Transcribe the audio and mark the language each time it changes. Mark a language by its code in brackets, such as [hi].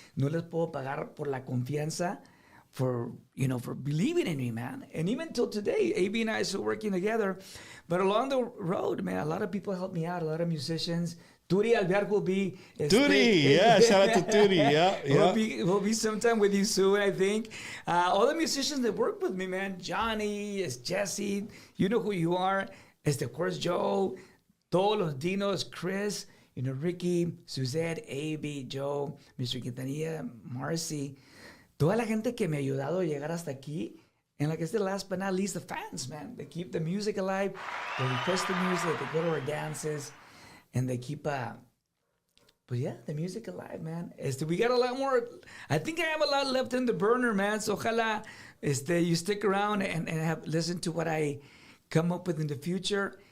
[es] No les puedo pagar por la confianza, [en] for believing in me, man. And even till today, AB and I are still working together. But along the road, man, a lot of people helped me out, a lot of musicians. Turi Alvear will be... Turi, yeah, shout out to Turi, yeah. We'll be sometime with you soon, I think. All the musicians that work with me, man. Johnny, Jesse, you know who you are. Of course, Joe, todos los Dinos, Chris, Ricky, Suzette, AB, Joe, Mr. Quintanilla, Marcy. [es] Toda la gente que me ha ayudado a llegar hasta aquí. [en] And like I said, last but not least, the fans, man. They keep the music alive. They request the music. They go to our dances. And they keep, the music alive, man. We got a lot more. I think I have a lot left in the burner, man. So ojalá, you stick around and have listen to what I come up with in the future.